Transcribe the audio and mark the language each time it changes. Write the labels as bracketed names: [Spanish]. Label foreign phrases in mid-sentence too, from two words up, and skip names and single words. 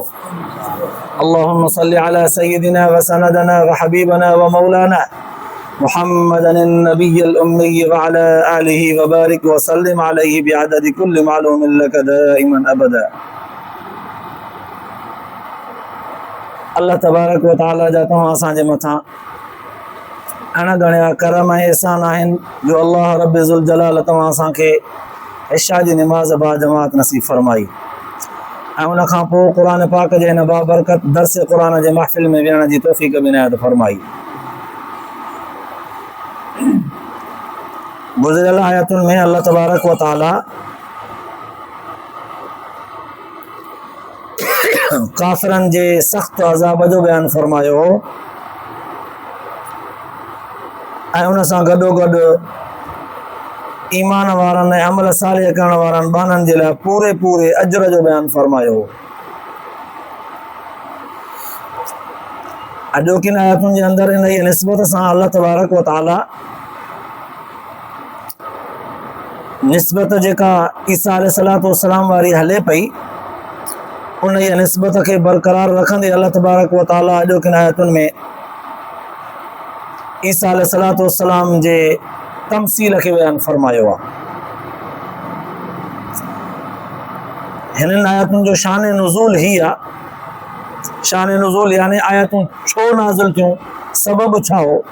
[Arabic] اللهم صل على سيدنا وسندنا وحبيبنا ومولانا محمدا النبي الأمي وعلى آله وبارك وسلم عليه بعدد كل معلوم لك دائما أبدا. الله تبارك وتعالى [Sindhi] जा तव्हां असांजे मथां अणगणिया करम ऐं एहसान आहिनि जो अल्लाह [Arabic] رب ذو الجلال [Sindhi] तव्हां असांखे इशा जी निमाज़ बा जमात नसीब फरमाई ऐं उन खां पोइ क़ुर पाक जे हिन बाबरकत दर्स क़ुर जे महफ़िल में विहण जी तौफ़ीक़ बि इनायत फरमाई। गुज़िरियल आयतुनि में [Arabic] الله تبارك وتعالى [Sindhi] काफ़िरनि जे सख़्त अज़ाब जो बयानु फरमायो ऐं उन सां गॾोगॾु ईमान वारनि ऐं अमल सालिह करण वारनि बाननि जे लाइ पूरे पूरे अजर जो बयानु फरमायो। अॼोकिन आयतुनि जे अंदरि इन जी निस्बत सां [Arabic] الله تبارك وتعالى [Sindhi] निस्बत जेका ईसा [Arabic] عليه الصلاة والسلام [Sindhi] वारी हले पई उन जी निस्बत खे बरक़रार रखंदे [Arabic] الله تبارك وتعالى [Sindhi] अॼोकिन आयतुनि में ईसा [Arabic] عليه الصلاة والسلام [Sindhi] जे तमसील के बयान फरमायो आहे। हिननि आयतुनि जो शान नुज़ूल ही आहे। शान नुज़ूल यानी आयतूं छो नाज़िल थियूं, सबब छा हो।